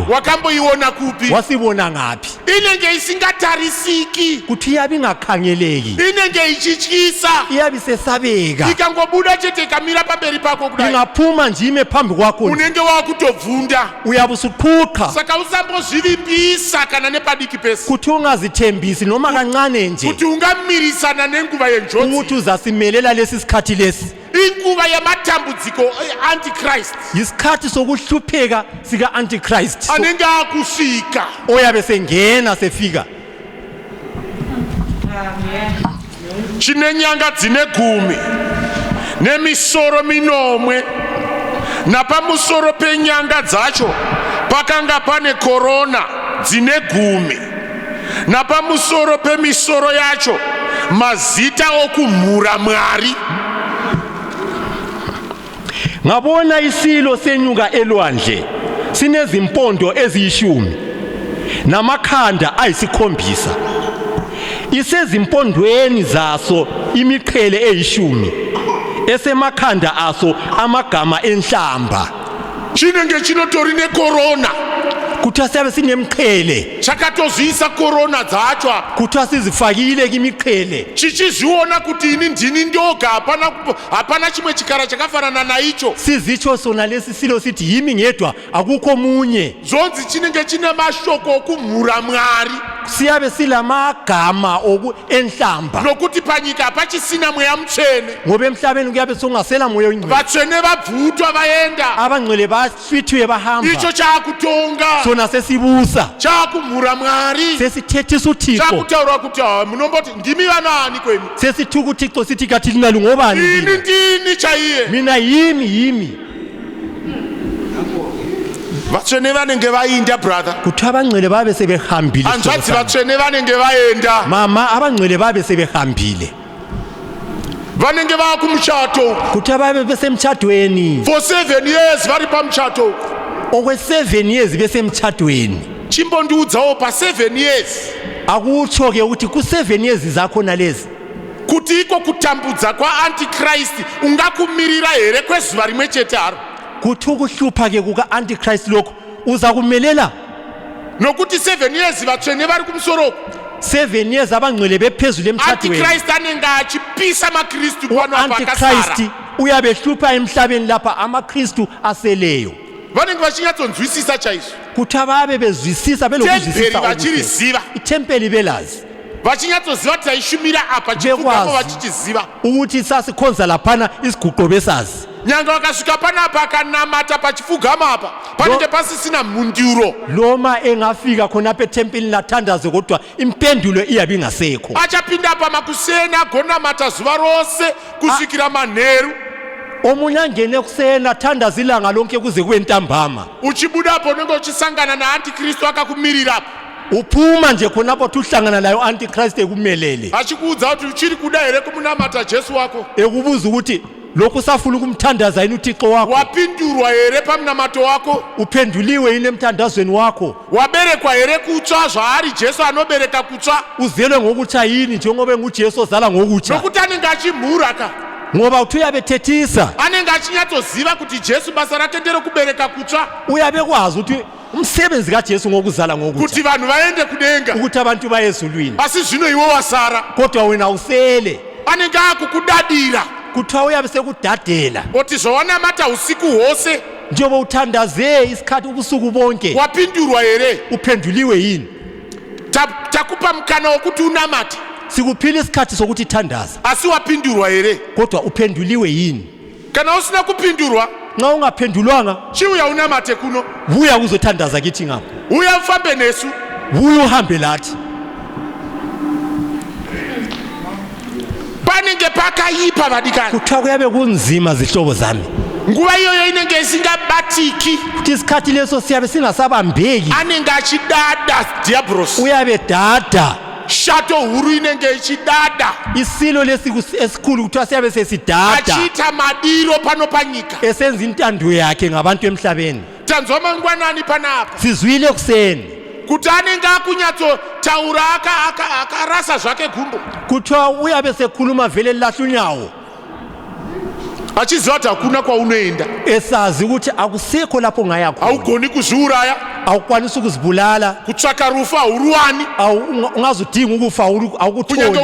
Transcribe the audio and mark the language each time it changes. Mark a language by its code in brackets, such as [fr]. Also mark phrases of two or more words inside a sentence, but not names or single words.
[sn] wakamboiona kupi [nd] wasibona ngaphi [sn] inenge isingatarisiki [nd] kuthi iyabe ingakhangeleki [sn] inenge ichityisa [nd] iyabe isesabeka [sn] ikangobuda chete ikamira pamberi pako kudai [nd] ingaphuma nje ime phambi kwakho [sn] unenge wakutobvunda [nd] uyabe usuqhuqa [sn] saka usambozvivimbisa kana nepadiki pesi [nd] kuthi ungazithembisi noma kancane nje [sn] kuti ungamirisana nenguva yenjodzi [nd] ukuthi uzasimelela lesi sikhathi lesi [sn] inguva yamatambudziko antichrist [nd] isikhathi sokuhlupheka sika-antichrist [sn] anenge akusvika [nd] oyabe sengena sefika [sn] chine nyanga dzine 10 nemisoro 9 napamusoro penyanga dzacho pakanga pane korona dzine 10 napamusoro pemisoro yacho mazita okumhura Mwari [nd] ngabona isilo senyuka elwandle sinezimpondo eziyishumi namakhanda ayisikhombisa isezimpondweni zaso imiqhele eyishumi esemakhanda aso amagama enhlamba [sn] chinenge chinotori nekorona [nd] kuthiwa siyabe sinemqhele [sn] chakatozviisa korona dzacho apa [nd] kuthiwa sizifakile kimiqhele [sn] chichizviona kuti ini ndini ndoga hapana chimwe chikara chakafanana naicho [nd] sizitsho sona lesi silo sithi yimi ngedwa akukho munye [sn] zonzi chinenge chine mashoko okumhura Mwari [nd] siyabe silamagama enhlamba [sn] nokuti panyika hapachisina mweya mutsvene [nd] ngoba emhlabeni kuyabe sokungasela moya oyingcwele [sn] vatsvene vabvutwa vaenda [nd] abangcwele bahlwithiwe bahamba [sn] icho chaakutonga [nd] sona sesibusa [sn] chaakumhura Mwari [nd] sesithethisa uThixo [sn] chakutaurwa kuti munomboti ndimi vanani kwenu [nd] sesithuka uThixo sithi kathi lina lungobani [sn] ini ndini chaiye [nd] mina yimi [sn] vatsvene vanenge vainda brother [nd] kuthi abangcwele babe sebehambile [sn] anzvatsi vatsvene vanenge vaenda [nd] mama abangcwele babe sebehambile [sn] vanenge vakumuchato [nd] kuthi ababe besemtshadweni [en] for 7 years [sn] vari pamuchato [nd] okwe7 years besemtshadweni [sn] chimbondiudzawo pa7 years [nd] akutsho ke ukuthi ku7 years zakhona lezi [sn] kuti iko kutambudza kwa-antichrist ungakumirira here kwezuva rimwe chete haro [nd] kuthi ukuhlupha ke kuka-antichrist lokho uza kumelela [sn] nokuti 7 years vatsvene vari kumusoro [nd] 7 years abangcwele bephezulu emtshadweni [sn] antichrist anenge achipisa makristu kwanapakasara [nd] antichrist uyabe hlupha emhlabeni lapha amakristu aseleyo [sn] vanenge vachinyatsonzwisisa chaizvo [nd] kuthi ababe bezwisisa belokuzwisisa [sn] vachiriziva [nd] itempeli belazi [sn] vachinyatsoziva kuti taishumira apa chifugamo vachichiziva [nd] ukuthi sasikhonza laphana isiguqo besazi [sn] nyanga vakasvika panapa akanamata pachifugamo apa panenge pasisina mhunduro [nd] loma engafika khonapha etempelini lathandaze kodwa impendulo iyabe ingasekho [sn] achapinda apa makuseni agonamata zuva rose kusvikira manheru [nd] omunye angene ekuseni athandaze ilanga lonke kuze kube ntambama [sn] uchibudapo unenge uchisangana naantikristu akakumirirapo [nd] uphuma nje khonapho uthi uhlangana nayo antichrist ekumelele [sn] achikuudza kuti uchiri kuda here kumunamata jesu wako [nd] ekubuza ukuthi lokhu usafuna ukumthandaza yini uthixo wakho [sn] wapindurwa here pamunamato wako [nd] uphenduliwe yini emthandazweni wakho [sn] waberekwa here kutsva zvaari jesu anobereka kutsva [nd] uzelwe ngokutsha yini njengoba engujesu ozala ngokutsha [sn] nokuti anenge achimhura ka [nd] ngoba uthi uyabethethisa [sn] anenge achinyatsoziva kuti jesu basa rake nderekubereka kutsva [nd] uyabe kwazi ukuthi umsebenzi kajesu ngokuzala ngokutsha [sn] kuti vanhu vaende kudenga [nd] ukuthi abantu baye ezulwini [sn] asi zvino iwe wasara [nd] kodwa wena usele [sn] anenge akukudadira [nd] kuthiwa uyabe sekudadela [sn] oti zvawanamata usiku hwose [nd] njengoba uthandaze isikhathi ubusuku bonke [sn] wapindurwa here [nd] uphenduliwe yini [sn] takupa mukana wokuti unamate [nd] sikuphila isikhathi sokuthi thandaza [sn] asi wapindurwa here [nd] kodwa uphenduliwe yini [sn] kana usina kupindurwa [nd] nxa ungaphendulwanga [sn] chiuya unamate kuno [nd] buya kuzothandaza kithi ngapha [sn] uya ufambe nesu [nd] buya uhambe lathi [sn] panenge pakaipa vadikani [nd] kuthiwa kuyabe kunzima zihlobo zami [sn] nguva iyoyo inenge isingabatiki [nd] kuti isikhathi leso siyabe singasabambeki [sn] anenge achidada diabros [nd] uyabe dada [sn] shato huru inenge ichidada [nd] isilo esikhulu kuthiwa siyabe sesidada [sn] achiita madiro pano panyika [nd] esenza intando yakhe ngabantu emhlabeni [sn] tanzwa mangwanani panapa [nd] sizwile kuseni [sn] kuti anenge akunyatsotaura akarasa zvake gumbo [nd] kuthiwa uyabe sekhuluma vele lilahle unyawo [sn] achiziva kuti hakuna kwaunoenda [nd] esazi ukuthi akusekho lapho ungaya khona [sn] haugoni kuzviuraya [nd] awukwanisi ukuzibulala [sn] kutsvaka rufa hauruwani [nd] ungazudinga ukufa [sn] kunyange [nd] awukutholi